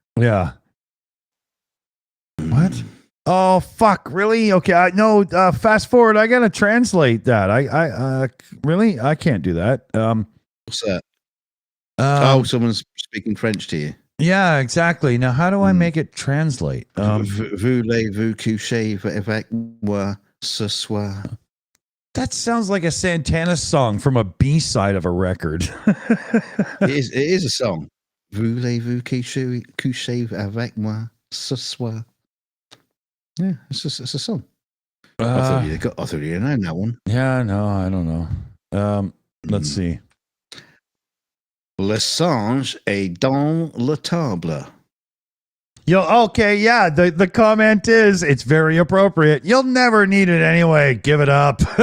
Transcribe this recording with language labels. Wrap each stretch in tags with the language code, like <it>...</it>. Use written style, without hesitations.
<en>Yeah. What? Oh fuck! Really? Okay. No. Fast forward. I gotta translate that. I really. I can't do that. What's that? Someone's speaking French to you. Yeah. Exactly. Now, how do I make it translate?</en> <fr>Voulez-vous coucher avec moi ce soir?</fr> <en>That sounds like a Santana song from a B-side of a record. It is a song.</en> <fr>Voulez-vous coucher avec moi ce soir?</fr> <en>Yeah, it's a song. I thought you didn't know that one. Yeah, no, I don't know. Let's see.</en> <fr>Le singe est dans la table.</fr> <en>Yo, okay, yeah. The comment is it's very appropriate. You'll never need it anyway. Give it up.</en>